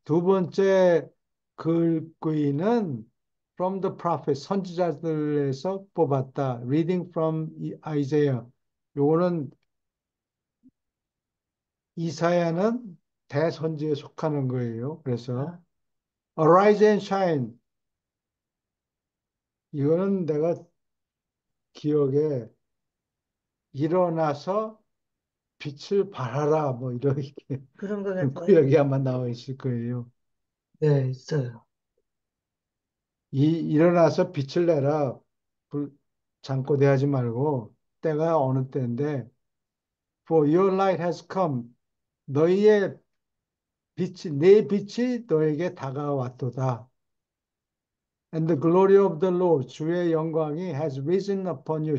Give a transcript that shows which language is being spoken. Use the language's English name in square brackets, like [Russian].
[Korean] 두 번째 글귀는 [English] from the prophet [Korean] 선지자들에서 뽑았다. [English] Reading from Isaiah. [Korean] 요거는 이사야는 대선지에 속하는 거예요. 그래서 아, [English] Arise and shine. [Korean] 이거는 내가 기억에 일어나서 빛을 발하라 뭐 이렇게 그런 것 같아요. 구역이 아마 나와 있을 거예요. 네, 있어요. 일어나서 빛을 내라. 불, 잠꼬대하지 말고 때가 어느 때인데 [English] For your light has come. [Korean] 너희의 빛이 내 빛이 너에게 다가왔도다. [English] And the glory of the Lord [Korean] 주의 영광이 [English] has risen upon you.